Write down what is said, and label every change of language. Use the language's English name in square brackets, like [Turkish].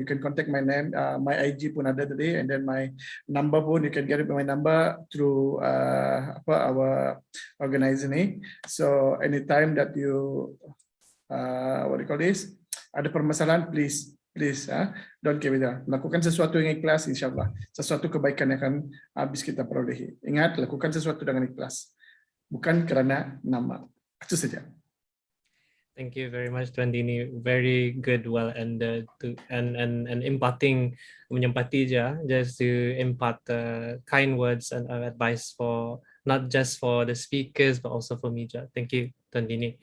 [English] You can contact my name, my IG [Malay] pun ada tadi, [English] and then my number pun, you can get my number through our organization. So anytime that you, what do you call this, [Malay] ada permasalahan, [English] please, don't keep it down. [Malay] Lakukan sesuatu yang ikhlas, insyaAllah. Sesuatu kebaikan yang akan habis kita perolehi. Ingat, lakukan sesuatu dengan ikhlas. Bukan kerana nama. Itu saja. [English] Thank you very much, Tuan Dini. Very good, well ended, and imparting, [Malay] menyempati je, [English] just to impart kind words and advice for not just for the speakers, but also for media. Thank you, Tandini.